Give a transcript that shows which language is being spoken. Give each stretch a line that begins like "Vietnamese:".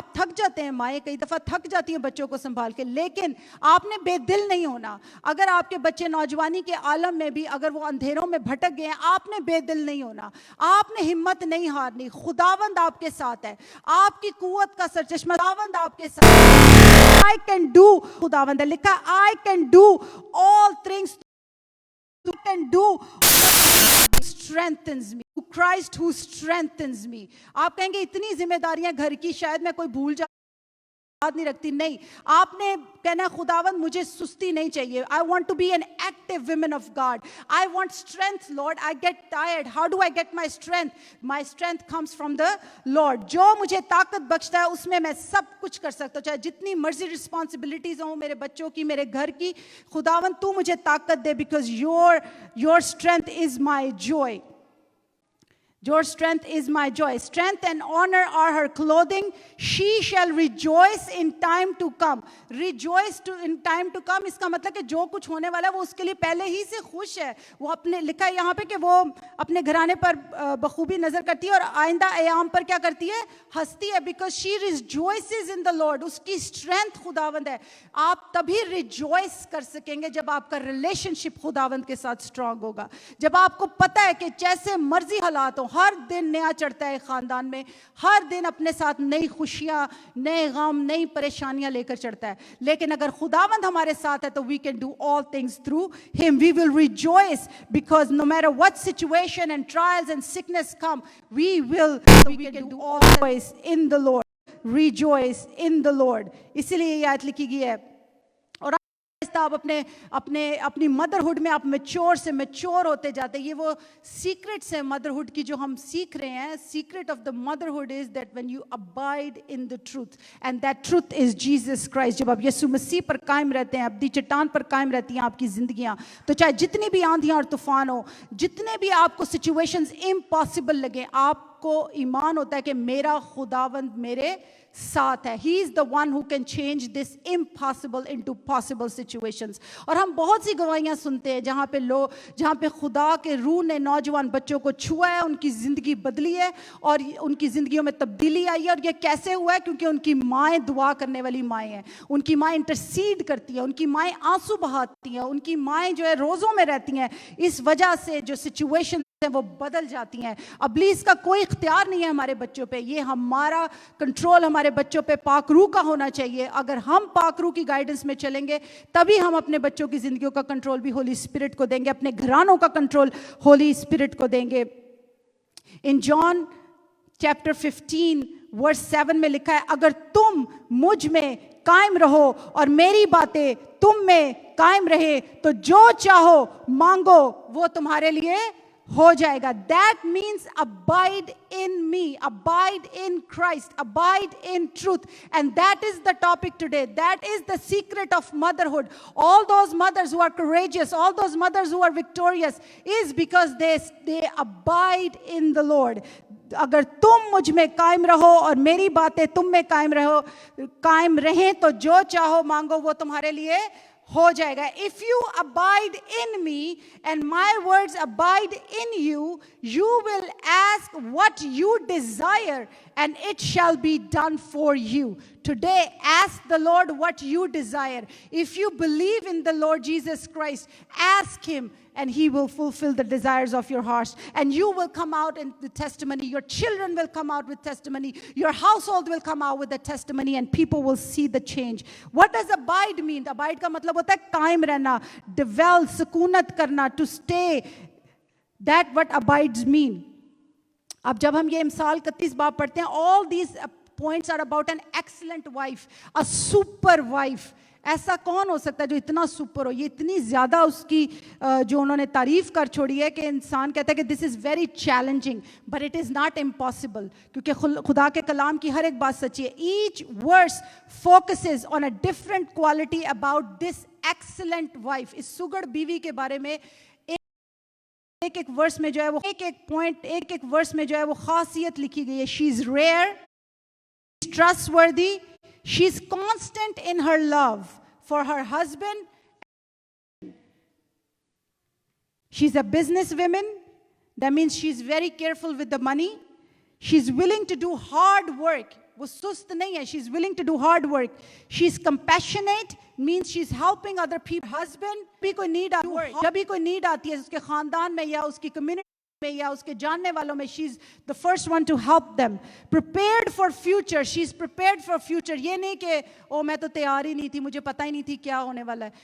Urdu: آپ تھک جاتے ہیں, مائیں کئی دفعہ تھک جاتی ہیں بچوں کو سنبھال کے, لیکن آپ نے بے دل نہیں ہونا. اگر آپ کے بچے نوجوانی کے عالم میں بھی اگر وہ اندھیروں میں بھٹک گئے ہیں, آپ نے بے دل نہیں ہونا, آپ نے ہمت نہیں ہارنی. خداوند آپ کے ساتھ ہے, آپ کی قوت کا سرچشمہ خداوند آپ کے ساتھ ہے.
English: I can do,
Urdu: خداوند ہے, لکھا
English: I can do all things, you can do strengthens me, Christ who strengthens me.
Urdu: آپ کہیں گے اتنی ذمہ داریاں گھر کی, شاید میں کوئی بھول نہیں رکھتی. نہیں, آپ نے کہنا خداوند مجھے سستی نہیں چاہیے.
English: I want to be an active woman of God. I want strength, Lord. I get tired. How do I get my strength? My strength comes from the Lord.
Urdu: جو مجھے طاقت بخشتا ہے اس میں میں سب کچھ کر سکتا ہوں, چاہے جتنی مرضی رسپانسبلٹیز ہوں میرے بچوں کی, میرے گھر کی. خداوند تو مجھے طاقت دے,
English: because your strength is my joy. Your strength is my joy. Strength and honor are her clothing. She shall rejoice in time to come. Rejoice in time to come.
Urdu: اس کا مطلب کہ جو کچھ ہونے والا ہے وہ اس کے لیے پہلے ہی سے خوش ہے. وہ اپنے لکھا ہے یہاں پہ کہ وہ اپنے گھرانے پر بخوبی نظر کرتی ہے اور آئندہ ایام پر کیا کرتی ہے, ہستی ہے.
English: because she rejoices in the Lord.
Urdu: اس کی strength خداوند ہے. آپ تبھی rejoice کر سکیں گے جب آپ کا ریلیشن شپ خداوند کے ساتھ اسٹرانگ ہوگا, جب آپ کو پتہ ہے کہ جیسے مرضی حالات ہوں, ہر دن نیا چڑھتا ہے خاندان میں, ہر دن اپنے ساتھ نئی خوشیاں, نئے غم, نئی پریشانیاں لے کر چڑھتا ہے. لیکن اگر خداوند ہمارے ساتھ ہے تو
English: we can do all things through him. We will rejoice because no matter what situation and trials and sickness come, we can do all things in the Lord. Rejoice in the Lord.
Urdu: اسی لیے یہ آیت لکھی گئی ہے. آپ اپنی motherhood میں آپ میچور ہوتے جاتے ہیں. یہ وہ سیکرٹس ہیں مدرہڈ کی جو ہم سیکھ رہے ہیں.
English: Secret of the motherhood is that when you abide in the truth and that truth is Jesus Christ.
Urdu: جب آپ یسوع مسیح پر قائم رہتے ہیں, ابدی چٹان پر قائم رہتی ہیں آپ کی زندگیاں, تو چاہے جتنی بھی آندھیاں اور طوفان ہو, جتنے بھی آپ کو سچویشنز امپاسبل لگیں, آپ کو ایمان ہوتا ہے کہ میرا خداوند میرے ساتھ ہے.
English: He is the one who can change this impossible into possible situations.
Urdu: اور ہم بہت سی گواہیاں سنتے ہیں جہاں پہ خدا کے روح نے نوجوان بچوں کو چھوا ہے, ان کی زندگی بدلی ہے اور ان کی زندگیوں میں تبدیلی آئی ہے. اور یہ کیسے ہوا ہے؟ کیونکہ ان کی مائیں دعا کرنے والی مائیں ہیں, ان کی مائیں انٹرسیڈ کرتی ہیں, ان کی مائیں آنسو بہاتی ہیں, ان کی مائیں جو ہے روزوں میں رہتی ہیں. اس وجہ سے جو سچویشن وہ بدل جاتی ہیں. ابلیس کا کوئی اختیار نہیں ہے ہمارے بچوں پہ. یہ ہمارا کنٹرول ہمارے بچوں پہ پاک روح کا ہونا چاہیے. اگر ہم پاک روح کی گائیڈنس میں چلیں گے تبھی ہم اپنے بچوں کی زندگیوں کا کنٹرول بھی ہولی اسپرٹ کو دیں گے, اپنے گھرانوں کا کنٹرول ہولی اسپرٹ کو دیں گے. ان جان چیپٹر 15 ورس 7 میں لکھا ہے, اگر تم مجھ میں قائم رہو اور میری باتیں تم میں قائم رہے تو جو چاہو مانگو وہ تمہارے لیے ہو جائے گا.
English: That means abide in me, abide in Christ, abide in truth. And that is the topic today. That is the secret of motherhood. All those mothers who are courageous, all those mothers who are victorious is because they abide in the Lord. اگر تم مجھ میں قائم رہو اور میری باتیں تم میں قائم رہیں تو جو چاہو مانگو وہ تمہارے لیے ہو جائے گا. If you abide in me and my words abide in you, you will ask what you desire and it shall be done for you. Today, ask the Lord what you desire. If you believe in the Lord Jesus Christ, ask Him and He will fulfill the desires of your hearts. And you will come out in the testimony. Your children will come out with testimony. Your household will come out with the testimony and people will see the change. What does abide mean? Abide
Urdu: ka matlab hota hai qaim rehna,
English: dwell,
Urdu: sukunat karna,
English: to stay. That what abides mean.
Urdu: اب جب ہم یہ امثال 31 باب پڑھتے ہیں,
English: all these points are about an excellent wife, a super wife.
Urdu: ایسا کون ہو سکتا ہے جو اتنا سپر ہو؟ یہ اتنی زیادہ اس کی جو انہوں نے تعریف کر چھوڑی ہے کہ انسان کہتا ہے کہ
English: this is very challenging, but it is not impossible,
Urdu: کیونکہ خدا کے کلام کی ہر ایک بات سچی ہے.
English: Each verse focuses on a different quality about this excellent wife.
Urdu: اس سگڑ بیوی کے بارے میں ایک ورس میں جو ہے وہ ایک ورس میں جو ہے وہ خاصیت لکھی گئی ہے.
English: She is rare, trust worthy, she is constant in her love for her husband. She's a businesswoman. That means she's very careful with the money. She's willing to do hard work.
Urdu: وہ سست نہیں ہے.
English: She's willing to do hard work. She's compassionate, means she's helping other people.
Urdu: Husband, جب بھی کوئی need آتی ہے اس کے خاندان میں یا اس کی کمیونٹی میں یا اس کے جاننے والوں میں,
English: she's the first one to help them. Prepared for future, she's prepared for future.
Urdu: یہ نہیں کہ میں تو تیار ہی نہیں تھی, مجھے پتہ ہی نہیں تھی کیا ہونے والا ہے.